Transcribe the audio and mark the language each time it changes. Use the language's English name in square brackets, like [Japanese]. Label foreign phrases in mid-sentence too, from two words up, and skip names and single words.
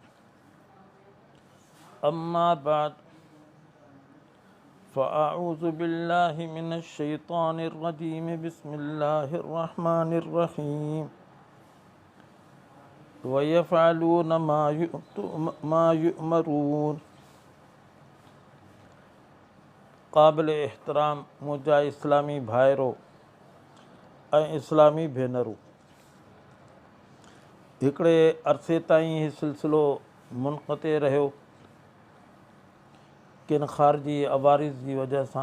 [Arabic] أما بعد فأعوذ بالله من الشيطان الرجيم. بسم الله الرحمن الرحيم. ويفعلون ما يؤمرون. [Sindhi] क़ाबिल एहतराम मुंहिंजा इस्लामी भाइरो ऐं इस्लामी भेनरूं, हिकिड़े अरसे ताईं हीउ सिलसिलो मुनक़ते रहियो किन ख़ारिजी अवारिज़ जी वजह सां।